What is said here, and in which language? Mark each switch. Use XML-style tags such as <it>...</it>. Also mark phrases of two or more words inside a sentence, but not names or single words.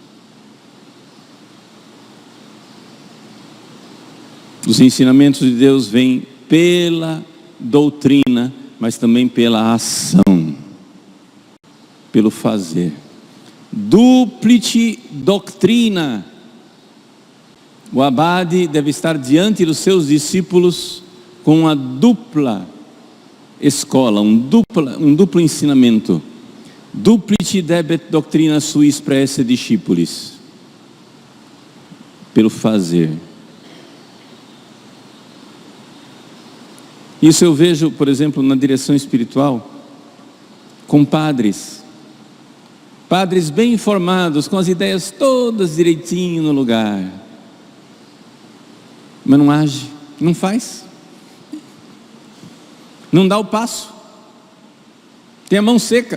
<pt>Os ensinamentos de Deus vêm pela doutrina, mas também pela ação, pelo fazer.</pt> <la>Duplicit doctrina.</la> <pt>O abade deve estar diante dos seus discípulos com uma dupla escola, um duplo ensinamento.</pt> <la>Duplicit debet doctrina suis praesse discipulis.</la> <pt>Pelo fazer. Isso eu vejo, por exemplo, na direção espiritual, com padres bem informados, com as ideias todas direitinho no lugar, mas não age, não faz, não dá o passo, tem a mão seca.</pt>